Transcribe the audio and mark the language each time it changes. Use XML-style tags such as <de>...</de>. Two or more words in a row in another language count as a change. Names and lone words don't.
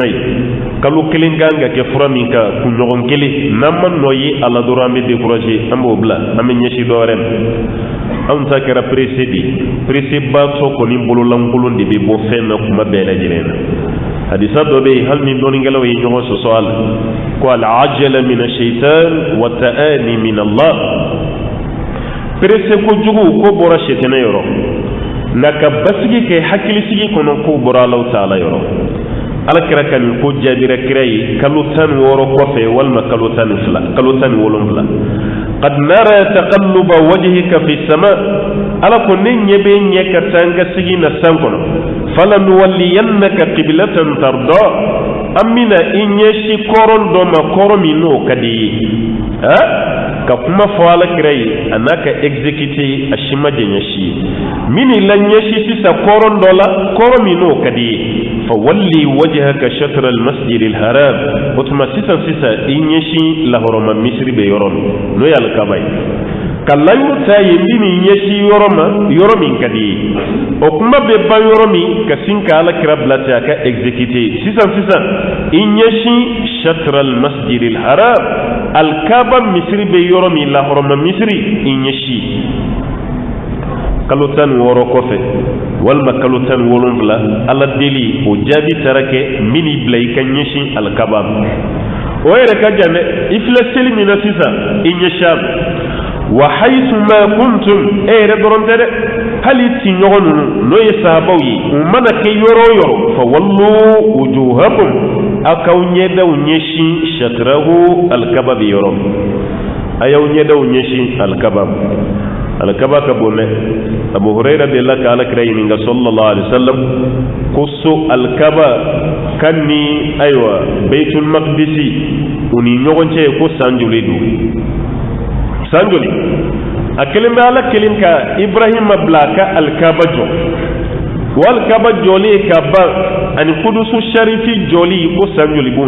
<bm>ye kalo 1 kan ka kɛ fura min kan kunɲɔgɔn kelen n'an ma nɔ ye a la dɔrɔn an bɛ découragé an b'o bila an bɛ ɲɛsin dɔ wɛrɛ ma anw ta kɛra pressé de ye pressé baatɔ kɔni bololankolon de bɛ bɔ fɛn na kuma bɛɛ lajɛlen na hadisa dɔ bɛ yen hali ni dɔnnikɛlaw ye ɲɔgɔn sɔsɔ a la ko</bm> <ar>العجلة من الشيطان والتأني من الله</ar> <bm>pressé kojugu ko bɔra sɛtɛnɛ yɔrɔ nka ka basigi kɛ hakilisigi kɔnɔ ko bɔra Alahu Taala yɔrɔ ala kira ka nin ko jaabira kira ye kalo 16 kɔfɛ walima kalo 17</bm> <ar>قد نرى تقلب وجهك في السماء</ar> <bm>ala ko ne ɲɛ bɛ ɲɛ ka taa n ka sigi na san kɔnɔ</bm> <ar>فلنولينك قبلة ترضاها</ar> <bm>an bɛna i ɲɛsi kɔrɔn dɔ ma kɔrɔ min n'o ka di ye ka kuma fɔ ala kira ye a n'a ka exécuté a si ma jɛɲɛ si ye min la ɲɛsi sisan kɔrɔn dɔ la kɔrɔ min n'o ka di ye</bm> <ar>فول وجهك شطر المسجد الحرام</ar> <bm>o tuma sisan i ɲɛsi lahɔrɔma misiri bɛ yɔrɔ min n'o ye alikaba ye ka layiru ta ye min ni ɲɛsi yɔrɔ min ka di ye o kuma bɛ ban yɔrɔ min ka sin ka ala kira bila ten a ka exécuté sisan i ɲɛsi</bm> <ar>شطر المسجد الحرام</ar> <bm>alikaba misiri bɛ yɔrɔ min lahɔrɔma misiri i ɲɛsi kalo 16 kɔfɛ walima kalo 17 ala deli o jaabi taara kɛ min bila i ka ɲɛsin alikaba o yɛrɛ ka jan dɛ i filɛ seli min na sisan i ɲɛsi a ma</bm> <ar>وحيث ما كنتم</ar> <bm>e yɛrɛ dɔrɔn tɛ dɛ hali ti ɲɔgɔn ninnu n'o ye sahabaw ye u mana kɛ yɔrɔ o yɔrɔ</bm> <ar>فولوا وجوهكم</ar> <bm>a k'aw ɲɛdaw ɲɛsin shatrahu alkaba bɛ yɔrɔ min a y'aw ɲɛdaw ɲɛsin alkaba alkaba ka bon dɛ abu hurayra delila ka alakira ɲininka</bm> <ar>صلى الله عليه وسلم</ar> <bm>ko so alkaba kan ni ayiwa</bm> <ar>بيت المقدس</ar> <bm>u ni ɲɔgɔn cɛ ko san joli don san joli a kelen bɛ ala kelen ka ibrahima bila ka alkaba jɔ o alkaba jɔli ka ban ani kudusu sharifi jɔli ko san joli b'u</bm>